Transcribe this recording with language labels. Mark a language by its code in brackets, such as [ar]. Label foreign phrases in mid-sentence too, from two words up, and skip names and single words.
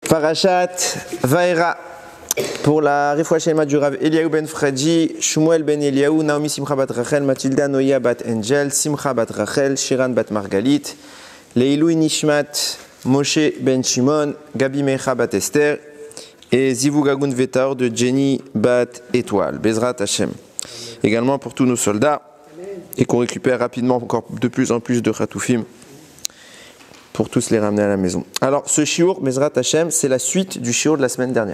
[fr] Parashat Vaera pour la [he] רפואה שלמה [fr] du Rav Eliaou ben Fradi, Shmuel ben Eliaou, Naomi Simcha bat Rachel, Mathilda Noya bat Angel, Simcha bat Rachel, Shiran bat Margalit, [he] לעילוי נשמת, [fr] Moshe ben Shimon, Gabi Mecha bat Esther et [he] זיווג הגון ותואר [fr] de Jenny bat Étoile, [he] בעזרת השם. [fr] Également pour tous nos soldats et qu'on récupère rapidement encore de plus en plus de Khatoufim pour tous les ramener à la maison. Alors ce shiur, [he] בעזרת השם, [fr] c'est la suite du shiur de la semaine dernière.